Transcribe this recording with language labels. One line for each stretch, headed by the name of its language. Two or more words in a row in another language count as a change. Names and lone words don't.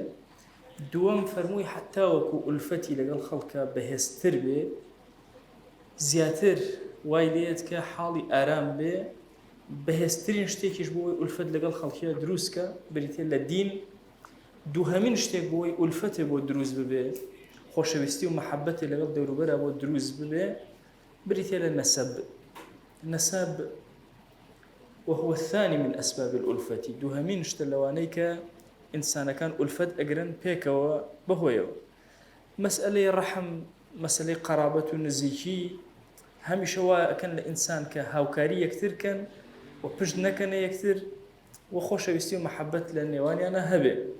Central Kurdish: دووەم فەرمووی هەتا وەکو ئولفەتی لەگەڵ خەڵکە بەهێزتر بێ، زیاتر وای لێت کە حاڵی ئارام بێ، بەهێزترین شتێکیش بۆی ئولفەت لەگەڵ خەڵکیە دروستکە بریتێ لە دین. دووهەمین شتێک بۆی ئولفەتێ بۆ دروست ببێ، خۆشەویستی و مەحەبەتێ لەگەڵ دەوروبەرە بۆ دروست ببێ، بریتێ لە نەسەب.
Arabic: نەسەب وهو الثاني من أسباب الألفة.
Central Kurdish: دووهەمین شتە لەوانەی کە ئینسانەکان ئولفەت ئەگرن پێکەوە بەهۆیەوە. مەسئلەی ڕەحم، مەسئلەی قەرابەت و نزیکی هەمیشە وایە ئەکەن لە ئینسان کە هاوکاری یەکترکەن و پشت نەکەنە یەکتر و خۆشەویستی و مەحەبەت لە نێوانیانە هەبێ.